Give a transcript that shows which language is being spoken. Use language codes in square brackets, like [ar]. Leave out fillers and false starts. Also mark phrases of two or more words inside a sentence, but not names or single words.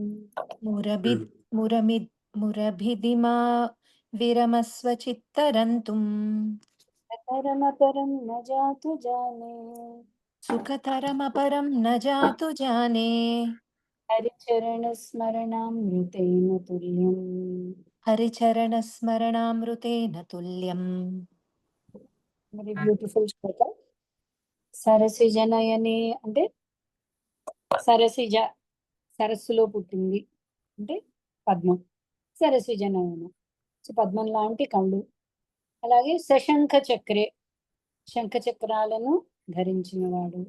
[sa] मुरभिदिमा विरमस्व चित्तरन्तुम् सुखतरमपरं न जातु जाने सुखतरमपरं न जातु जाने हरिचरणस्मरणामृतेन तुल्यम् हरिचरणस्मरणामृतेन तुल्यम्. [en] very beautiful శ్లోకం. [te] సరసి జనయనే అంటే సరసిజ సరస్సులో పుట్టింది అంటే పద్మం. సరసి జనయన పద్మం లాంటి కళ్ళు. అలాగే సశంఖ చక్రే శంఖ చక్రాలను ధరించినవాడు.